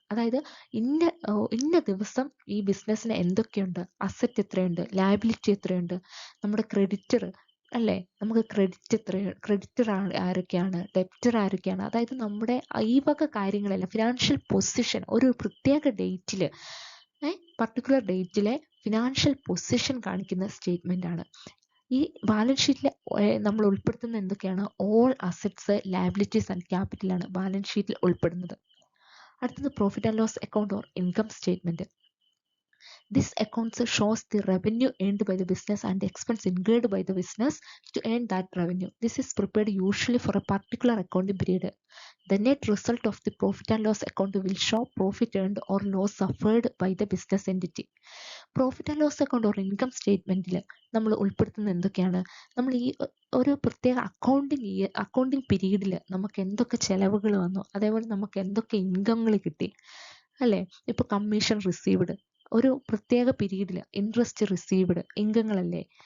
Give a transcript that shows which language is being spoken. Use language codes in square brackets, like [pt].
[ml] അതായത് ഇന്ന ദിവസം ഈ ബിസിനസ്സിന് എന്തൊക്കെയുണ്ട്, അസറ്റ് എത്രയുണ്ട്, ലയബിലിറ്റി എത്രയുണ്ട്, നമ്മുടെ ക്രെഡിറ്റർ അല്ലേ, നമുക്ക് ക്രെഡിറ്റർ ആരൊക്കെയാണ്, ഡെപ്റ്റർ ആരൊക്കെയാണ്, അതായത് നമ്മുടെ ഈ വക കാര്യങ്ങളെല്ലാം ഫിനാൻഷ്യൽ പൊസിഷൻ ഒരു പ്രത്യേക ഡേറ്റിൽ പർട്ടിക്കുലർ ഡേറ്റിലെ ഫിനാൻഷ്യൽ പൊസിഷൻ കാണിക്കുന്ന സ്റ്റേറ്റ്മെൻ്റ് ആണ്. ഈ ബാലൻസ് ഷീറ്റിൽ നമ്മൾ ഉൾപ്പെടുത്തുന്ന എന്തൊക്കെയാണ്? All assets, liabilities and ക്യാപിറ്റലാണ് balance ഷീറ്റിൽ ഉൾപ്പെടുന്നത്. [en] അടുത്തത് profit and loss account or income statement. This account shows the revenue earned by the business and the expense incurred by the business to earn that revenue. This is prepared usually for a particular accounting period. The net result of the profit and loss account will show profit earned or loss suffered by the business entity. [ml] Profit and loss account or income സ്റ്റേറ്റ്മെൻറ്റിൽ നമ്മൾ ഉൾപ്പെടുത്തുന്നത് എന്തൊക്കെയാണ്? നമ്മൾ ഈ ഒരു പ്രത്യേക accounting പീരീഡിൽ നമുക്ക് എന്തൊക്കെ ചിലവുകൾ വന്നു, അതേപോലെ നമുക്ക് എന്തൊക്കെ ഇൻകങ്ങൾ കിട്ടി അല്ലേ? ഇപ്പോൾ കമ്മീഷൻ റിസീവ്ഡ്, ഒരു പ്രത്യേക പീരീഡിൽ ഇൻട്രസ്റ്റ് റിസീവ്ഡ്, ഇൻകങ്ങളല്ലേ?